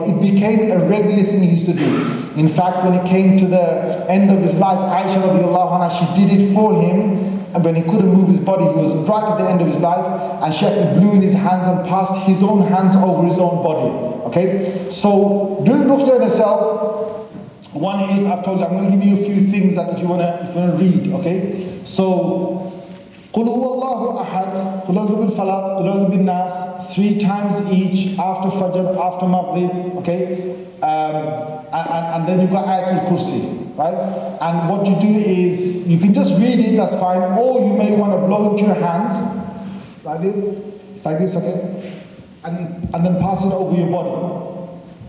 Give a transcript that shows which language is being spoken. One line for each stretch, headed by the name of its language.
English: It became a regular thing he used to do. In fact, when it came to the end of his life, Aisha radiallahu anha, she did it for him. And when he couldn't move his body, he was right at the end of his life, and she actually blew in his hands and passed his own hands over his own body. Okay? So, doing ruqyah in itself, one is, I've told you, I'm going to give you a few things that if you want to read, okay? So,
Arabic: قُلْ هُوَ اللَّهُ أَحَدٌ قُلْ أَعُوذُ بِالْفَلَقِ قُلْ أَعُوذُ بِالنَّاسِ
English: 3 times each, after Fajr, after Maghrib, okay? And then you've got Ayatul Kursi. Right? And what you do is, you can just read it, that's fine, or you may want to blow into your hands, like this, okay? And then pass it over your body.